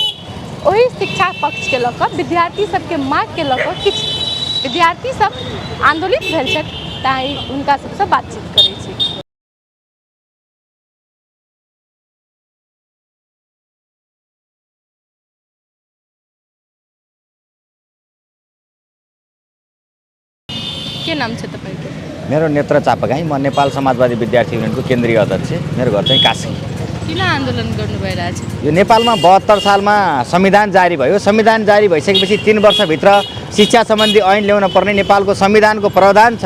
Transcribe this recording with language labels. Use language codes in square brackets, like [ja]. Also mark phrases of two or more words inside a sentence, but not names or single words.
[mai] वही शिक्षा पक्ष के लऽ विद्यार्थी सबके मांग के लऽ किछु विद्यार्थी सब आंदोलित भेल छथि, ताहि हुनका सबसँ बातचीत करै छी। [ne] के नाम छ तपाईको? मेरो नेत्र चापागाई, म नेपाल समाजवादी विद्यार्थी युनियनको केन्द्रीय अध्यक्ष। मेरो घर चाहिँ कास्की। किन आन्दोलन गर्नु भइरहेछ? यो नेपालमा 72 सालमा संविधान जारी भयो। संविधान जारी भइसकेपछि 3 वर्षभित्र शिक्षा सम्बन्धी ऐन ल्याउन पर्ने नेपालको संविधानको प्रावधान छ।